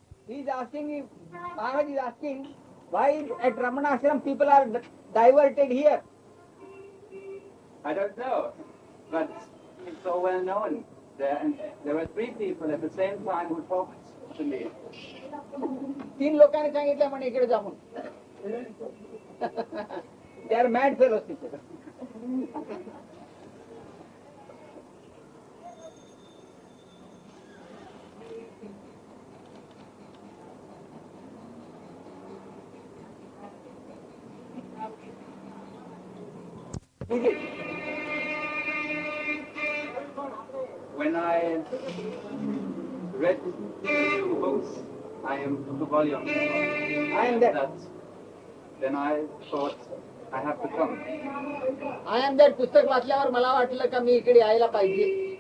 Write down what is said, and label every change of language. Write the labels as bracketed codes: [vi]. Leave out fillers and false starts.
[en] He is asking, Maharaj is asking, why at Ramana Ashram people are diverted here? I don't know, but it's so well known. There were three people at the same time who talked to me. [mr] 3 लोकांनी सांगितलं म्हणे इकडे जा म्हणून. [en] They are mad fellows. When I read the books, I am the volume. I am that. Then I thought I have to come. [mr] I am that पुस्तक वाचल्यावर मला वाटलं का मी इकडे यायला पाहिजे.